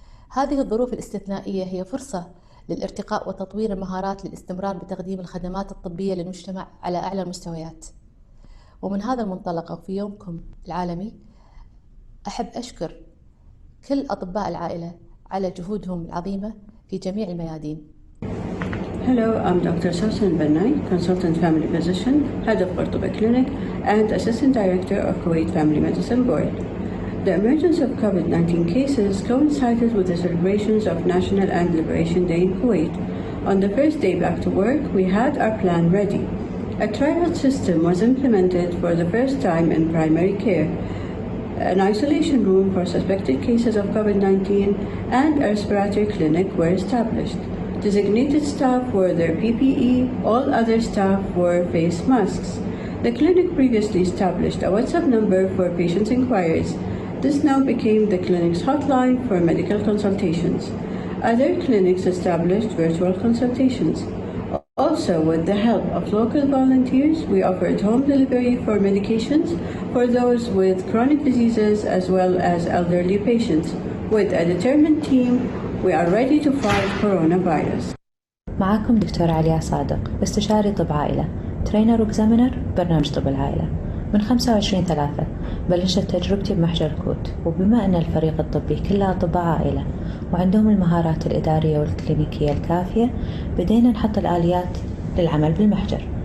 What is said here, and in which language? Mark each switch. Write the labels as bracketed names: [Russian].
[Arabic] هذه الظروف الاستثنائية هي فرصة للارتقاء وتطوير المهارات للاستمرار بتقديم الخدمات الطبية للمجتمع على أعلى المستويات. ومن هذا المنطلق وفي يومكم العالمي أحب أشكر كل أطباء العائلة على جهودهم العظيمة في جميع الميادين. [English] Hello, I'm Dr. Ghassan Bennai, Consultant Family Physician, Head of Cordoba Clinic, and Assistant Director of Kuwait Family Medicine Board. The emergence of COVID-19 cases coincided with the celebrations of National and Liberation Day in Kuwait. On the first day back to work, we had our plan ready. A triage system was implemented for the first time in primary care. An isolation room for suspected cases of COVID-19 and a respiratory clinic were established. Designated staff wore their PPE, all other staff wore face masks. The clinic previously established a WhatsApp number for patients' inquiries. This now became the clinic's hotline for medical consultations. Other clinics established virtual consultations. Also, with the help of local volunteers, we offered home delivery for medications for those with chronic diseases as well as elderly patients. With a determined team, we are ready to fight coronavirus. [Arabic] معكم دكتور عليا صادق، استشاري طب عائلة، ترينر وإكزامينر برنامج طب العائلة. من 25/3 بلشت تجربتي بمحجر الكوت، وبما أن الفريق الطبي كله أطباء عائلة وعندهم المهارات الإدارية والكلينيكية الكافية، بدينا نحط الآليات للعمل بالمحجر.